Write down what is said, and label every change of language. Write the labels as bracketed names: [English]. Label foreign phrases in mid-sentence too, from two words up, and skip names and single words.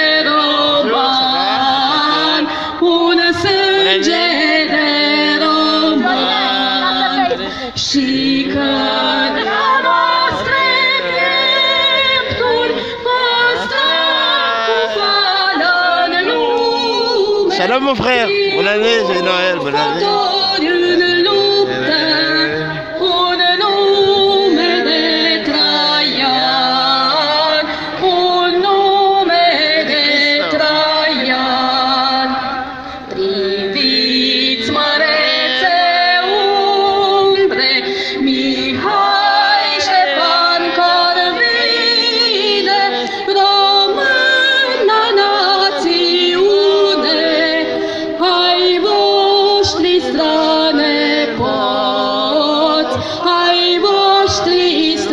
[Romanian] roman, un sânge de roman, și că la noastre piepturi păstrăm cu fală în lume. [French] Shalom mon frère, bonne année, c'est Noël, bonne année. [Romanian] Luptători în luptă, un nume de Traian, un nume de Traian. Priviți mărețe umbre, Mihai, Ștefan, Corvine, română națiune, ai voștri strănepoți, ai voștri